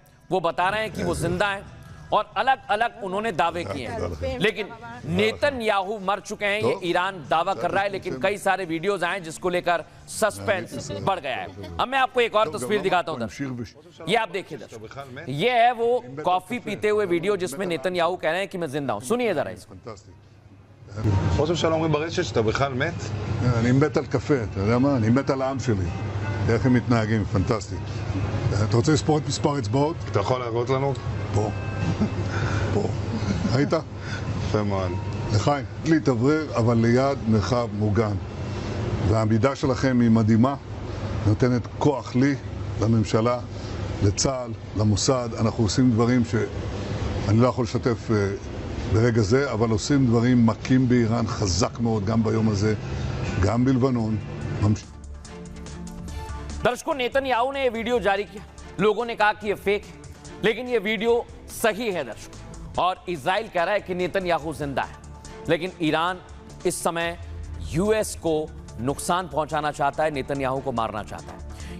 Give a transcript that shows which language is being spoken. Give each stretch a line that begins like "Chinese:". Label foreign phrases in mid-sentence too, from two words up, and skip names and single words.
Hindi: वो बता रहे हैं कि वो जिंदा हैं और अलग अलग उन्होंने दावे किए हैं, लेकिन नेतन्याहू मर चुके हैं ये ईरान दावा कर रहा है। लेकिन कई सारे वीडियोज आए जिसको लेकर सस्पेंस बढ़ गया है। अब मैं आपको एक और तस्वीर दिखाता हूं दर्शक, ये आप देखिए दर्शक, ये है वो कॉफी पीते हुए वीडियो जिसमें नेतन्याहू कह रहे हैं कि मैं जिंदा हूं। सुनिए जरा इसको।
Hebrew: ראש הממשלה אומרים ברשת שאתה בכלל מת? אני מת על קפה, אתה יודע מה? אני מת על העם שלי. איך הם מתנהגים, פנטסטי. אתה רוצה לספור את מספר אצבעות? אתה יכול להראות לנו? פה. פה. ראית? יפה מאוד. לחיים, להתאוורר, אבל ליד מרחב מוגן. והעמידה שלכם היא מדהימה, נותנת כוח לי, לממשלה, לצה"ל, למוסד. אנחנו עושים דברים שאני לא יכול לשתף ברגע זה, אבל עושים דברים מכים באיראן חזק מאוד, גם ביום הזה, גם בלבנון.
Hindi: दर्शकों, नेतन्याहू ने यह वीडियो जारी किया, लोगों ने कहा कि यह फेक है, लेकिन यह वीडियो सही है दर्शकों। और इजराइल कह रहा है कि नेतन्याहू जिंदा है, लेकिन ईरान इस समय यूएस को नुकसान पहुंचाना चाहता है, नेतन्याहू को मारना चाहता है।